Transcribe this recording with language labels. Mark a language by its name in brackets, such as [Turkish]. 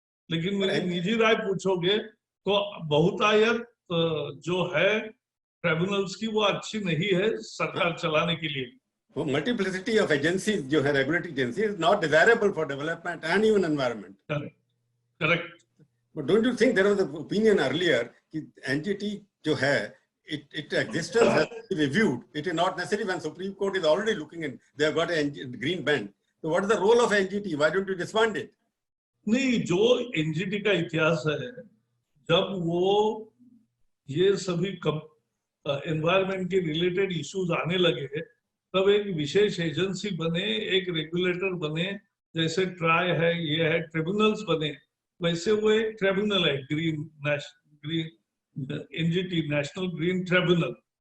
[Hindi] लेकिन मेरी निजी राय पूछोगे तो बहुतायत जो है ट्रिब्यूनल्स की, वो अच्छी नहीं है सरकार चलाने के लिए। [English] वो multiplicity of agencies [Hindi] जो है, [English] Regulatory agency, is not desirable for development and even environment. Correct. But don't you think there was an opinion earlier [Hindi] कि एनजीटी जो है, [English] its existence has to be reviewed. It is not necessary when Supreme Court is already looking in. They have got a green band. So what is the role of NGT? Why don't you disband it? [Hindi] नहीं, जो NGT का इतिहास है, जब वो ये सभी environment के रिलेटेड इश्यूज आने लगे, तब एक विशेष एजेंसी बने, एक रेगुलेटर बने, जैसे ट्राई है, ये है, ट्रिब्यूनल्स बने, वैसे वो एक ट्रिब्यूनल है, green NGT, national green tribunal.